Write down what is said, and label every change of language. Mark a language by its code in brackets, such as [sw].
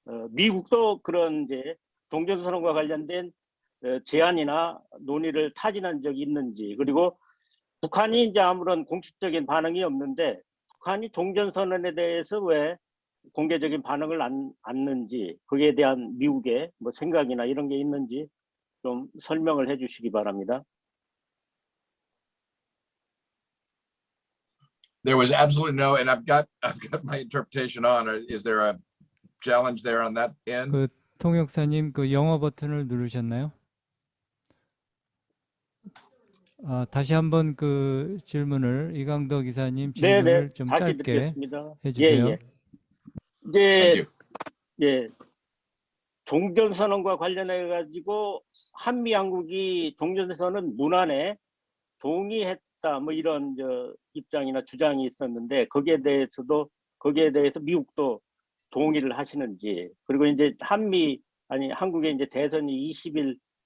[ko] 미국도 그런 이제 종전선언과 관련된 제안이나 논의를 타진한 적이 있는지, 그리고 북한이 이제 아무런 공식적인 반응이 없는데 북한이 종전선언에 대해서 왜 공개적인 반응을 않는지, 거기에 대한 미국의 뭐 생각이나 이런 게 있는지 좀 설명을 해 주시기 바랍니다. [en] There was absolutely no, and I've got my interpretation on. Is there a challenge there on that end? [ko] 그 통역사님, 그 영어 버튼을 누르셨나요? 다시 한번 그 질문을, 이강덕 이사님 질문을 좀 다시 짧게 듣겠습니다. 해주세요. 이제 종전선언과 관련해 가지고 한미 양국이 종전선언 문안에 동의했다, 뭐 이런 입장이나 주장이 있었는데, 거기에 대해서 미국도 동의를 하시는지, 그리고 이제 한국의 이제 대선이 20일